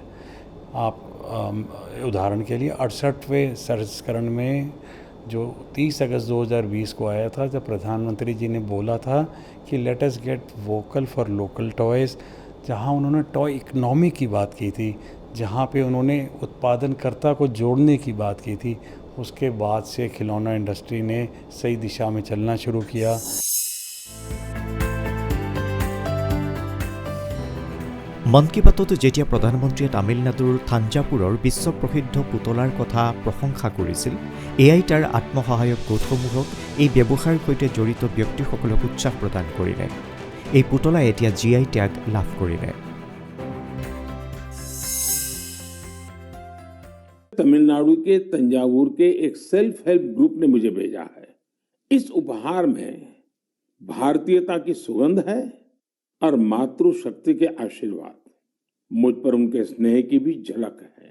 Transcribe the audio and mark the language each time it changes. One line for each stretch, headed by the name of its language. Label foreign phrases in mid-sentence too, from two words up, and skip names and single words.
Hindi: आप उदाहरण के लिए 68वें संस्करण में जो 30 अगस्त 2020 को आया था, जब प्रधानमंत्री जी ने बोला था कि
English: let us get vocal for local toys,
Hindi: जहां उन्होंने
English: toy economy
Hindi: की बात की थी, जहां पे उन्होंने उत्पादनकर्ता को जोड़ने की बात की थी, उसके बाद से खिलौना इंडस्ट्री ने सही दिशा में चलना शुरू किया।
Assamese: মন কি বাতত যেতিয়া প্ৰধানমন্ত্ৰীয়ে তামিলনাডুৰ থাঞ্জাপুৰৰ বিশ্বপ্ৰসিদ্ধ পুতলাৰ কথা প্ৰশংসা কৰিছিল, এয়াই তাৰ আত্মসহায়ক গোটসমূহক এই ব্যৱসায়ৰ সৈতে জড়িত ব্যক্তিসকলক উৎসাহ প্ৰদান কৰিলে। এই পুতলা এতিয়া GI ট্যাগ লাভ কৰিলে।
Hindi: तमिलनाडु के तंजावुर के एक
English: self help group
Hindi: ने मुझे भेजा है। इस उपहार में भारतीयता की सुगंध है और मातृशक्ति के आशीर्वाद, मुझ पर उनके स्नेह की भी झलक है।